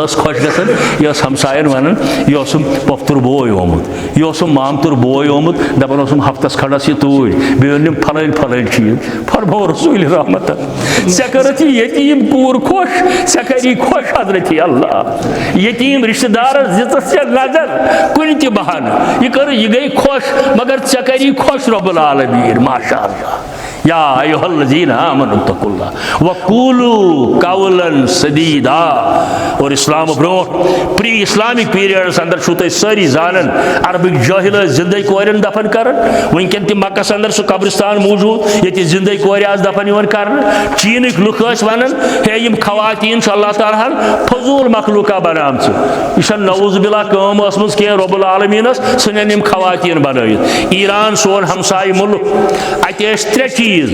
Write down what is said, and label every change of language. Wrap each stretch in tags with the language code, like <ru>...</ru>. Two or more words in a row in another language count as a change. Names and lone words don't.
<ks>ٲس خۄش گژھان یہِ ٲس ہمساین ونان یہِ اوسُم پۄفتُر بوے آمُت یہِ اوسُم مامتُر بوے آمُت دپان اوسُم ہفتس کھنڈس یہِ توٗرۍ بیٚیہِ أنِم پھلٲنۍ پھلٲنۍ چیٖز فرمو رسول رحمت ژےٚ کٔرٕتھ یہِ یتیٖم کوٗر خۄش ژےٚ کری خۄش حضرت اللہ یتیٖم رشتہ دارس دِژٕس ژےٚ نظر کُنہِ تہِ بہانہٕ یہِ کٔر یہِ گٔے خۄش مگر ژےٚ کری خۄش رۄب العالمیٖن</ks> <ar>ماشاء اللہ یا ایھا الذین آمنوا اتقوا اللہ وقولوا قولا سدیدا</ar> <ks>اور اسلام برونٛٹھ</ks> <en>pre Islamic periods</en> <ks>اندر چھو تُہۍ سٲری زانان عربٕکۍ جٲہل ٲسۍ زندے کورٮ۪ن دفن کران وٕنکٮ۪ن تہِ مکس اندر سُہ قبرستان موٗجوٗد ییٚتہِ زندے کورِ آسہٕ دفن یِوان کرنہٕ چیٖنٕکۍ لُکھ ٲسۍ ونان ہے یِم خواتیٖن چھِ اللہ تعالیٰ ہن فضوٗل مخلوقہ بنامژٕ یہِ چھنہٕ</ks> <ar>نعوذ باللہ</ar> <ks>کٲم ٲسمٕژ کینٛہہ رۄب العالمیٖنس ژھٕنن یِم خواتیٖن بنٲیِتھ ایران سون ہمسایہِ مُلک اتہِ ٲسۍ ترٛےٚ چیٖز</ks>